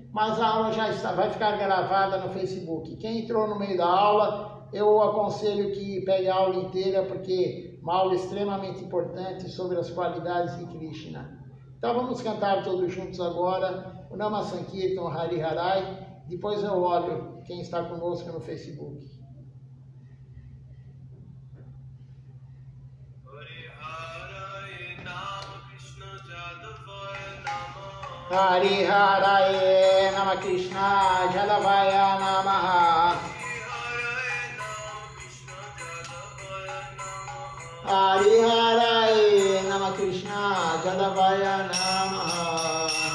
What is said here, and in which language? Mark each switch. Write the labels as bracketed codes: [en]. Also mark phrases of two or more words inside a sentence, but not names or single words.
[pt] Mas a aula já vai ficar gravada no Facebook. Quem entrou no meio da aula, eu aconselho que pegue a aula inteira, porque é uma aula extremamente importante sobre as qualidades de Krishna. Então vamos cantar todos juntos agora o Nama Sankirtan, o Hari Harai. Depois eu olho quem está conosco no Facebook. [sa] हरि हरये नम कृष्ण जलवाय नमः. हरि हरये नम कृष्ण जलवाय नमः.